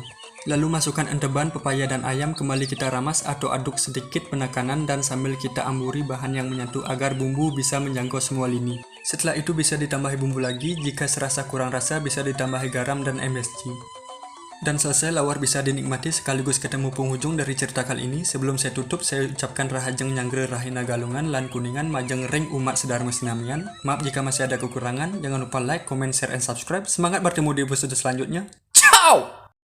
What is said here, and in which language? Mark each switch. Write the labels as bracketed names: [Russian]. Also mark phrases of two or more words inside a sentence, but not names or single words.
[Indonesian] Lalu masukkan enteban, pepaya, dan ayam, kembali kita ramas atau aduk sedikit penekanan dan sambil kita amburi bahan yang menyatu agar bumbu bisa menjangkau semua lini. Setelah itu bisa ditambahi bumbu lagi, jika serasa kurang rasa bisa ditambahi garam dan MSG. Dan selesai, lawar bisa dinikmati sekaligus ketemu penghujung dari cerita kali ini. Sebelum saya tutup, saya ucapkan [Balinese] rahajeng nyangre rahina galungan lan kuningan majeng ring umat sedarma sinamian. [Indonesian] Maaf jika masih ada kekurangan, jangan lupa [English] like, comment, share, and subscribe. [Indonesian] Semangat bertemu di episode selanjutnya. Ciao!